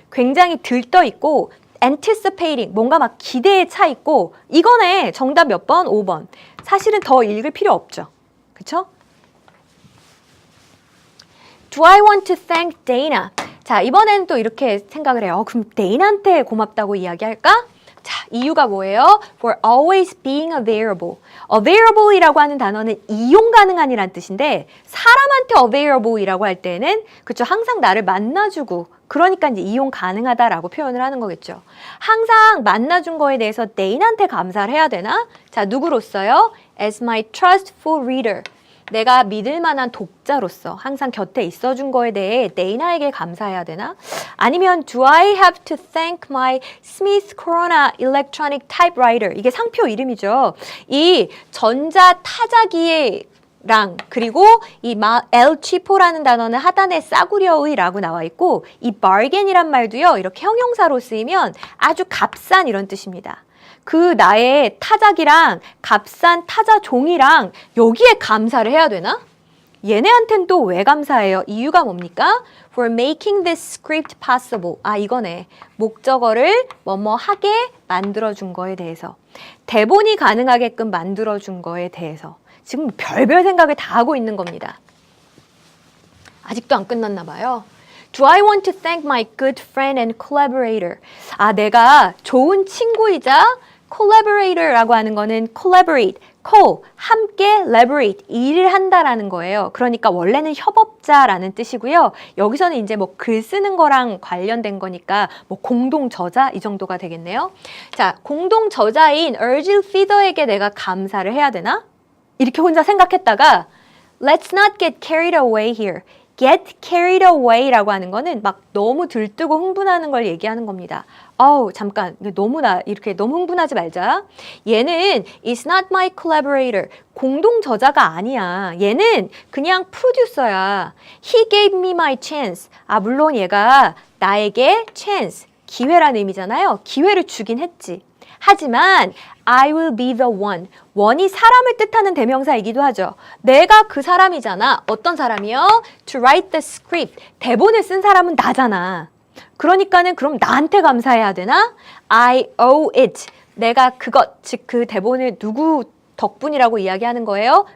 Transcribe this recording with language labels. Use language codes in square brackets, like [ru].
[ko] 굉장히 들떠 있고 anticipating, 뭔가 막 기대에 차 있고 이거네. 정답 몇 번? 5번. 사실은 더 읽을 필요 없죠. 그쵸? [en] Do I want to thank Dana? [ko] 자, 이번에는 또 이렇게 생각을 해요. 그럼 데이나한테 고맙다고 이야기할까? 자, 이유가 뭐예요? [en] For always being available. [ko] available이라고 하는 단어는 이용 가능한이란 뜻인데 사람한테 available이라고 할 때는 그쵸, 항상 나를 만나주고 그러니까 이제 이용 가능하다라고 표현을 하는 거겠죠. 항상 만나준 거에 대해서 데인한테 감사를 해야 되나? 자, 누구로서요? [en] As my trustful reader. [ko] 내가 믿을 만한 독자로서 항상 곁에 있어준 거에 대해 데이나에게 감사해야 되나? [en] 아니면 Do I have to thank my Smith Corona electronic typewriter? [ko] 이게 상표 이름이죠. 이 전자 타자기의 랑 그리고 이 El Cheapo라는 단어는 하단에 싸구려의라고 나와 있고 이 bargain이란 말도요 이렇게 형용사로 쓰이면 아주 값싼 이런 뜻입니다. 그 나의 타자기랑 값싼 타자 종이랑 여기에 감사를 해야 되나? 얘네한텐 또 왜 감사해요? 이유가 뭡니까? [en] For making this script possible. [ko] 아, 이거네. 목적어를 뭐뭐하게 만들어준 거에 대해서. 대본이 가능하게끔 만들어준 거에 대해서. 지금 별별 생각을 다 하고 있는 겁니다. 아직도 안 끝났나 봐요. [en] Do I want to thank my good friend and collaborator? [ko] 아, 내가 좋은 친구이자 collaborator라고 하는 거는 collaborate, co, 함께 elaborate, 일을 한다라는 거예요. 그러니까 원래는 협업자라는 뜻이고요. 여기서는 이제 뭐 글 쓰는 거랑 관련된 거니까 뭐 공동 저자 이 정도가 되겠네요. 자, 공동 저자인 Urgil Feeder에게 내가 감사를 해야 되나? 이렇게 혼자 생각했다가 [en] Let's not get carried away here. [ko] Get carried away라고 하는 거는 막 너무 들뜨고 흥분하는 걸 얘기하는 겁니다. 잠깐 이렇게 너무 흥분하지 말자. 얘는 [en] is not my collaborator. [ko] 공동 저자가 아니야. 얘는 그냥 프로듀서야. [en] He gave me my chance. [ko] 아, 물론 얘가 나에게 chance, 기회라는 의미잖아요. 기회를 주긴 했지. 하지만 [en] I will be the one. [ko] one이 사람을 뜻하는 대명사이기도 하죠. 내가 그 사람이잖아. 어떤 사람이요? [en] To write the script. [ko] 대본을 쓴 사람은 나잖아. 그러니까는 그럼 나한테 감사해야 되나? [en] I owe it. [ko] 내가 그것, 즉 그 대본을 누구 덕분이라고 이야기하는 거예요?